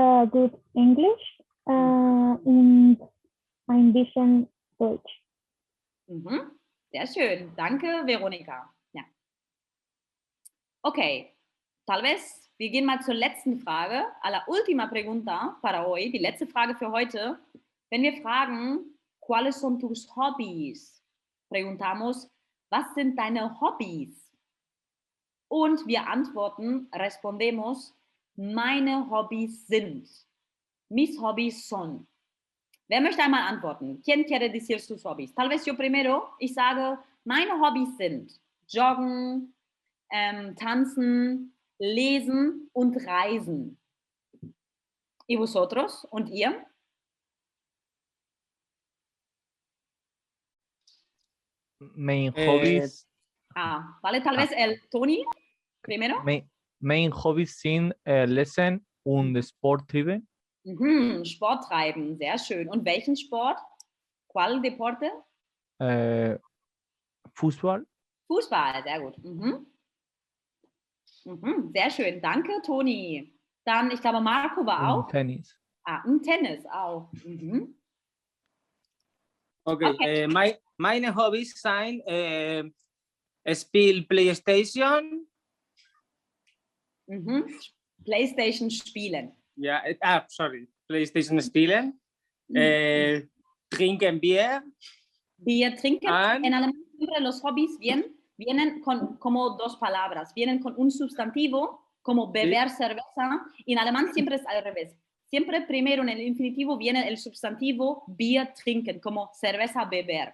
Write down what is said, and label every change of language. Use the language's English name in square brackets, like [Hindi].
[German] gut Englisch und ein bisschen Deutsch. Mhm. Sehr schön. Danke, Veronika. Ja. Okay, [Spanish] tal vez [German] wir gehen mal zur letzten Frage. [Spanish] A la última pregunta para hoy, [German] die letzte Frage für heute. Wenn wir fragen, [Spanish] ¿cuáles son tus hobbies? Preguntamos, [German] was sind deine Hobbys? Und wir antworten, [Spanish] respondemos, [German] meine Hobbys sind. [Spanish] Mis hobbies son. [German] Wer möchte einmal antworten? [Spanish] ¿Quién quiere decir sus hobbies? Tal vez yo primero, [German] ich sage, meine Hobbys sind Joggen, Tanzen, Lesen und Reisen. [Spanish] ¿Y vosotros? [German] ¿Und ihr? [English] Main hobbies, [Spanish] Ah, vale, tal vez el Tony primero. [German] main hobbies sind Lesen und Sport treiben. Mhm, Sport treiben, sehr schön. Und welchen Sport? [Spanish] ¿Cuál deporte? [German] Fußball Fußball, sehr gut. Mhm. Mhm, sehr schön, danke Toni. Dann, ich glaube, Marco war und auch. Tennis. Ah, und Tennis auch. Mhm. Okay, meine Hobbys sind Spiel PlayStation. Mhm. PlayStation spielen. Ja, sorry, PlayStation spielen. Trinken Bier. Bier trinken. [English] And- [Spanish] En alemán siempre los hobbies vienen con como dos palabras. Vienen con un sustantivo, como beber cerveza. Y en alemán siempre es al revés. Siempre primero en el infinitivo viene el sustantivo [German] Bier trinken, [Spanish] como cerveza beber.